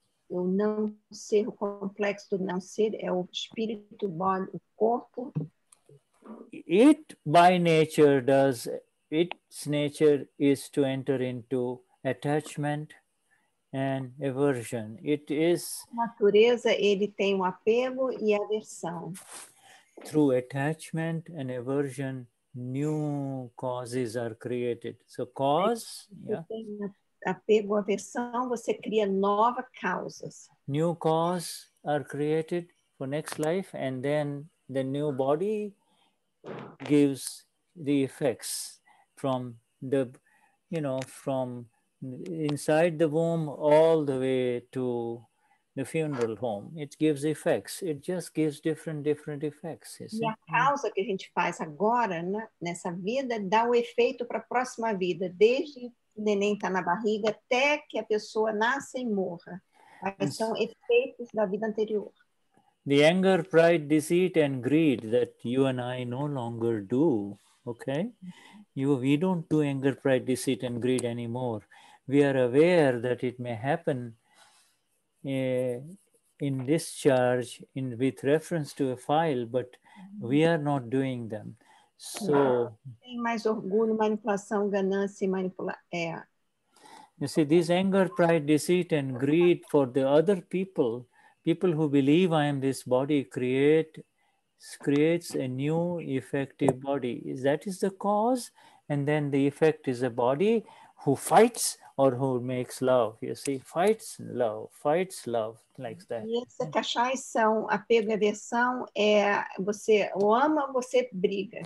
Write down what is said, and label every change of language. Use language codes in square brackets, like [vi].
[pt] O não ser, o complexo do não ser é o espírito, o corpo. [en] It by nature does, its nature is to enter into attachment and aversion. It is [pt] Natureza, ele tem o apego e a aversão. [en] Through attachment and aversion, new causes are created. So cause, [pt] Você tem apego, aversão, você cria novas causas. [en] New cause are created for next life, and then the new body gives the effects from the, from inside the womb all the way to the funeral home. It gives effects. It just gives different effects. [pt] E a causa que a gente faz agora, né, nessa vida, dá o efeito para a próxima vida, desde o neném está na barriga até que a pessoa nasça e morra. Mas são efeitos da vida anterior. [en] The anger, pride, deceit, and greed that you and I no longer do, okay? We don't do anger, pride, deceit, and greed anymore. We are aware that it may happen in discharge with reference to a file, but we are not doing them. So, [pt] tem mais orgulho, manipulação, ganância e [en] you see, this anger, pride, deceit, and greed for the other people who believe I am this body, creates a new effective body. That is the cause, and then the effect is a body who fights or who makes love. You see, fights love, like that. [pt] E essa caixaição, apego e aversão, você o ama, você briga.